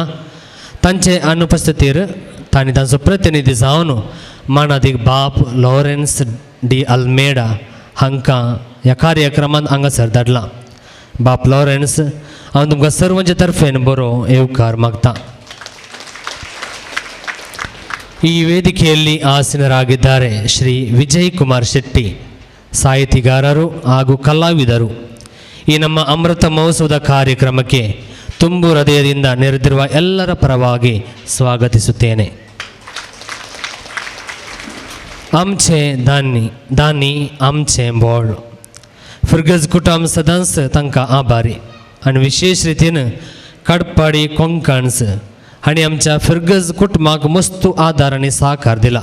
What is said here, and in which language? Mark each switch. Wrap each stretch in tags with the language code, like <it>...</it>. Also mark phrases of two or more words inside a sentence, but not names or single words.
<kok>तांचे अनुपस्थितीर तांणी तांचो प्रतिनिधी जावन मानादीक बाब लॉरेन्स डी अल्मेडा हांकां ह्या कार्यक्रमांत हांगासर धाडला. बाप लॉरेन्स हांव तुमकां सर्वांचे तर्फेन बरो येवकार मागता.</kok> <kn>ಈ ವೇದಿಕೆಯಲ್ಲಿ ಆಸೀನರಾಗಿದ್ದಾರೆ ಶ್ರೀ ವಿಜಯ್ ಕುಮಾರ್ ಶೆಟ್ಟಿ, ಸಾಹಿತಿಗಾರರು ಹಾಗೂ ಕಲಾವಿದರು. ಈ ನಮ್ಮ ಅಮೃತ ಮಹೋತ್ಸವದ ಕಾರ್ಯಕ್ರಮಕ್ಕೆ ತುಂಬು ಹೃದಯದಿಂದ ನೆರೆದಿರುವ ಎಲ್ಲರ ಪರವಾಗಿ ಸ್ವಾಗತಿಸುತ್ತೇನೆ.</kn> <kok>आमचे दानी आमचे बोळ फर्गस कुटुंब सदांच तांकां आभारी आनी विशेष रितीन कडपाडी कोंकणस हांणी आमच्या फर्गस कुटुंबाक मस्तू आदार आनी सहकार दिला.</kok>